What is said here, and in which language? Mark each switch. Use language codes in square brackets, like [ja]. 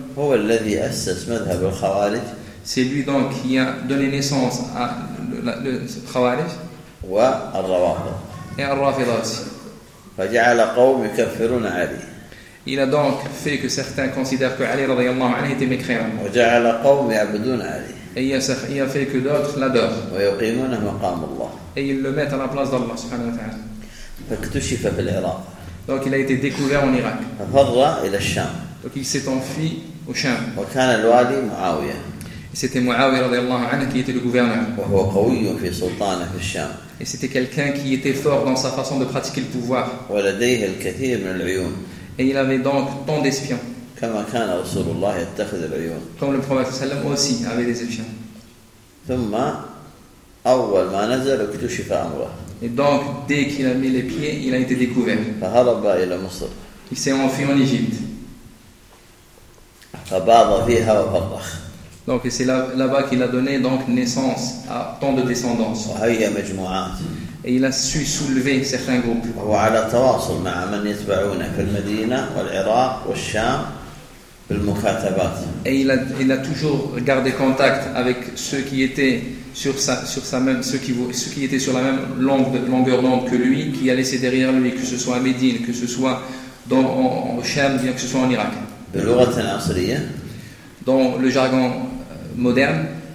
[ar] هو الذي أسس مذهب الخوارج. [fr] C'est lui donc qui a donné naissance à le الخوارج. [ar] والروافض. [fr] Et الروافض aussi. [ar] فجعل قوم يكفرون علي. [fr] Il a donc fait que certains considèrent que Ali radhiyallahu anhu était mécréant. [ar] وجعل قوم يعبدون علي. [fr] Et il a fait que d'autres l'adorent. [ar] ويقيمون مقام الله. [fr] Et ils le mettent à la place d'Allah [ar] سبحانه وتعالى. فاكتشف في العراق. [fr] Donc il a été découvert en Irak. [ar] فر إلى الشام. [fr] Donc il s'est enfui au Cham. [ar] وكان الوالي معاوية. [fr] C'était Muawiya radhiyallahu anhu qui était le gouverneur. [ar] وهو قوي في سلطانه في الشام. [fr] Et c'était quelqu'un qui était fort dans sa façon de pratiquer le pouvoir. [ar] ولديه الكثير من العيون. [fr] Et il avait donc tant d'espions. [ar] كما كان رسول الله يتخذ العيون. [fr] Comme le prophète sallam aussi avait des espions. [ar] ثم أول ما نزل اكتشف أمره. [fr] Et donc dès qu'il a mis les pieds, il a été découvert. [ar] فهرب إلى مصر. [fr] Il s'est enfui en Égypte. [ar] فباض فيها وفرخ. [fr] Donc c'est là-bas qu'il a donné donc naissance à tant de descendants. [ar] وهي مجموعات. [fr] Et il a su soulever certains groupes. [ar] وهو على تواصل مع من يتبعونه في المدينة والعراق والشام بالمكاتبات. [fr] Et il a toujours gardé contact avec ceux qui étaient sur sa même ceux qui étaient sur la même longueur d'onde que lui, qui a laissé derrière lui, que ce soit à Médine, que ce soit dans au Cham, bien que ce soit en Irak. [ar] بلغة العصرية. [fr] Dans le jargon moderne.